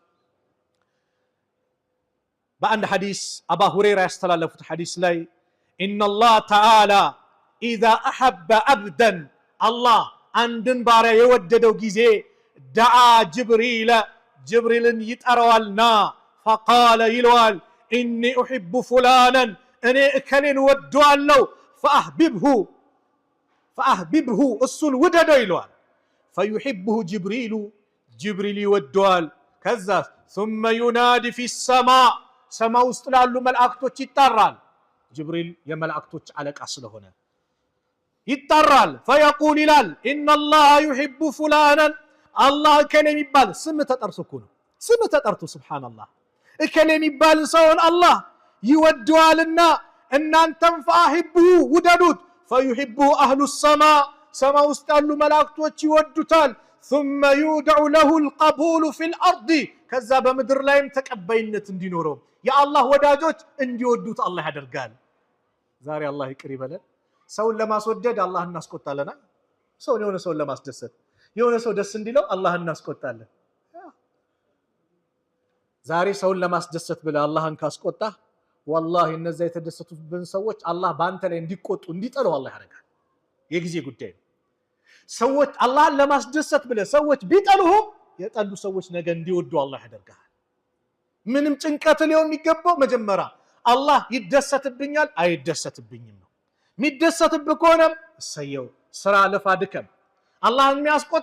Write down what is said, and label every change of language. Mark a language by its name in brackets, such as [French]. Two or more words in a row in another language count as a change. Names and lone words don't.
[Amharic] በአንድ ሐዲስ አባ ሁረይራ ያስተላለፉት ሐዲስ ላይ [Arabic] إن الله تعالى إذا أحب عبدا [Amharic] አላህ አንድን ባሪያ የወደደው ጊዜ ደዓ ጅብሪልን ይጠራዋልና ፈቃለ ይለዋል [Arabic] إني أحب فلانا [Amharic] እኔ እከሌን ወደዋለሁ ፈአህቢብሁ እሱን ውደደው ይለዋል። [Arabic] فيحبه جبريل [Amharic] ይወደዋል። ከዛ [Arabic] ثم ينادي في السماء [Amharic] ሰማ ውስጥ ላሉ መላእክቶች ይጣራል። ጅብሪል የመላእክቶች አለቃ ስለሆነ ይጣራል። ፈየቁል ይላል [Arabic] إن الله يحب فلانا [Amharic] አላህ እከሌ የሚባል ስም ተጠርቶ እኮ ነው። ስም ተጠርቶ ሱብሃንአላህ እከሌ የሚባል ሰውን አላህ ይወደዋልና እናንተም ፈአሂቡሁ ውደዱት። [Arabic] فيحبه أهل السماء [Amharic] سما ውስጥ ያሉ መላእክቶች ይወዱታል [Arabic] ثم يودع له القبول في الأرض [Amharic] ከዛ በምድር ላይም ተቀባይነት እንዲኖረው የአላህ ወዳጆች እንዲወዱት አላህ ያደርጋል ዛሬ አላህ ይቅር ይበለን ሰውን ለማስወደድ አላህ እናስቆጣለና የሆነ ሰውን ለማስደሰት የሆነ ሰው ደስ እንዲለው አላህ እናስቆጣለን ዛሬ ሰውን ለማስደሰት ብለ አላህን ካስቆጣ والله እነዛ የተደሰቱብን ሰዎች አላህ ባንተ ላይ እንዲቆጡ እንዲጠሉ አላህ ያደርጋል የጊዜ ጉዳይ ሰዎች አላህን ለማስደሰት ብለ ሰዎች ቢጠሉህም የጠሉ ሰዎች ነገ እንዲወዱ አላህ ያደርጋል ምንም ጭንቀት ሊሆን የሚገባው መጀመሪያ አላህ ይደሰትብኛል አይደሰትብኝም ነው የሚደሰትብህ ከሆነ እሰየው ስራ ለፋ ድከም አላህን የሚያስቆጣ